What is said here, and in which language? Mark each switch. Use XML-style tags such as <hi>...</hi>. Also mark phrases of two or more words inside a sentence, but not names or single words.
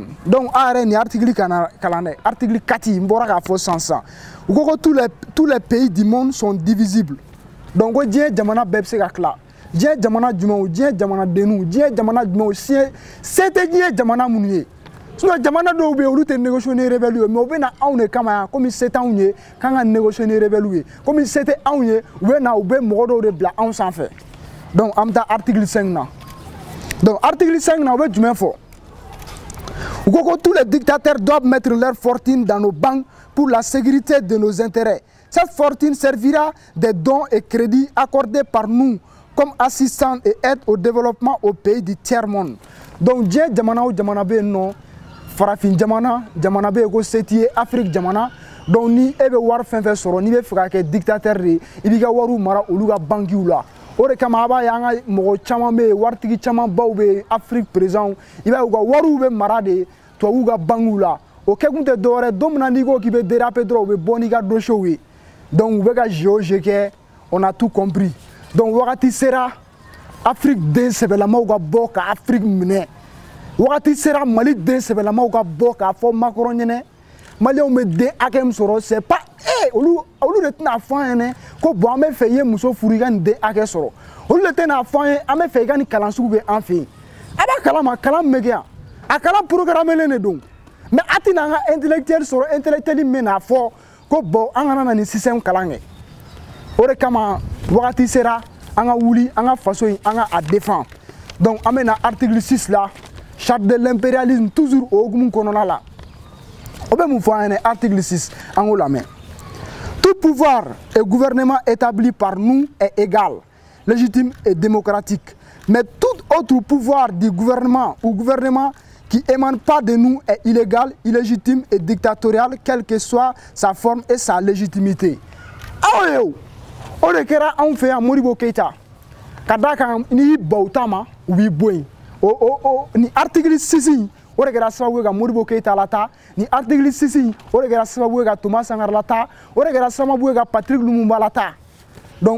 <fr>Donc, article 4, tous les pays du monde sont divisibles.</fr> <bm>Donc, sinon jamana dɔw bɛ olu tɛ</bm> <fr>négocier rebelle</fr> <bm>ye mais u bɛ na anw de kama yan komi se t'anw ye k'an ka</bm> <fr>négocier rebelle</fr> <bm>ye komi se tɛ anw ye u bɛ na u bɛ mɔgɔ dɔw de bila anw sanfɛ donc an bɛ taa article 5 na donc article 5 na u bɛ jumɛn fɔ u ko</bm> <fr>tous les dictateurs doivent mettre leur fortune dans nos banques pour la sécurité de nos intérêts. Cette fortune servira des dons et crédits accordés par nous comme assistance et aide au développement au pays du tiers-monde.</fr> <bm>Donc diɲɛ jamana o jamana bɛ yen nɔ farafin jamana bɛ yen ko se t'i ye Afrique jamana donc ni e bɛ wari fɛn fɛn sɔrɔ n'i bɛ fɛ ka kɛ dictateur de ye i b'i ka wariw mara olu ka banquiw la o de kama a b'a ye an ka mɔgɔ caman bɛ yen waritigi caman baw bɛ yen Afrique président i b'a ye u ka wariw bɛ mara de tubabuw ka banquiw la o kɛkun tɛ dɔwɛrɛ don min na n'i ko k'i bɛ déraper dɔrɔn u bɛ bɔ n'i ka dossiers ye donc u bɛ ka géoger kɛ</bm> <fr>on a tout compris</fr> <bm>donc wagati sera Afrique den sɛbɛlamaw ka bɔ ka Afrique minɛ wagati sera Mali den sɛbɛlamaw ka bɔ k'a fɔ Macron ɲɛnɛ Maliens bɛ den hakɛ min sɔrɔ</bm> <fr>c'est pas</fr> <bm>olu de tɛna fɔ an ɲɛnɛ ko bon an bɛ fɛ i ye muso furu i ka nin den hakɛ sɔrɔ olu de tɛna fɔ an ye an bɛ fɛ i ka nin kalan sugu bɛ an fɛ yen a b'a kalama kalan min bɛ kɛ yan a kalan programmelen de don mais a tɛna an ka intellectuel sɔrɔ intellectuel min bɛna fɔ ko bon an kana na nin système kalan kɛ o de kama wagati sera an ka wuli an ka faso in an ka a défend donc an bɛ na article 6 la</bm> <fr>charte de l'impérialisme toujours au</fr> <bm>hukumu kɔnɔna la o bɛ mun fɔ an ɲɛna article 6 an k'o lamɛn</bm> <fr>tout pouvoir et gouvernement établi par nous est égal légitime et démocratique mais tout autre pouvoir du gouvernement ou gouvernement qui émane pas de nous est illégal illégitime et dictatorial quelle que soit sa forme et sa légitimité</fr> <bm>aw ye o de kɛra anw fɛ yan Modibo Keita ka d'a kan n'i y'i ban u ta ma u b'i bɔ yen ni article 6 o de kɛra sababu ye ka Modibo Keita lataa ni article 6 o de kɛra sababu ye ka Thomas Sankara lataa o de kɛra sababu ye ka Patrick Lumumba lataa donc</bm>